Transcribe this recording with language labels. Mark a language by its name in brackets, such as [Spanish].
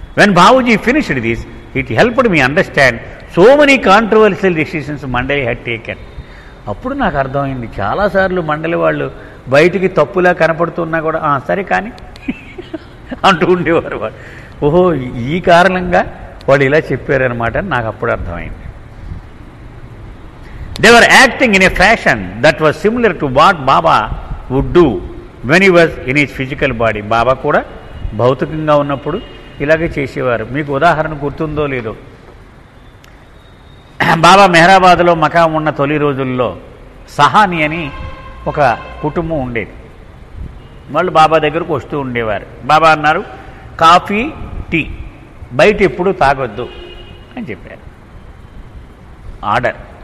[English] When Babuji finished this it helped me understand so many controversial decisions మండలి had taken. [Telugu] అప్పుడు నాకు అర్థమైంది, చాలాసార్లు మండలి వాళ్ళు బయటికి తప్పులా కనపడుతున్నా కూడా సరే కానీ అంటూ ఉండేవారు వాళ్ళు. ఓహో ఈ కారణంగా వాళ్ళు ఇలా చెప్పారనమాట నాకు అప్పుడు అర్థమైంది. [English] They were acting in a fashion that was similar to what Baba would do when he was in his physical body. [Telugu] బాబా కూడా భౌతికంగా ఉన్నప్పుడు ఇలాగే చేసేవారు. మీకు ఉదాహరణ గుర్తుందో లేదో, బాబా మెహరాబాద్లో మకాం ఉన్న తొలి రోజుల్లో సహాని అని ఒక కుటుంబం ఉండేది. వాళ్ళు బాబా దగ్గరకు వస్తూ ఉండేవారు. బాబా అన్నారు కాఫీ టీ బయట ఎప్పుడూ తాగొద్దు అని చెప్పారు. ఆర్డర్.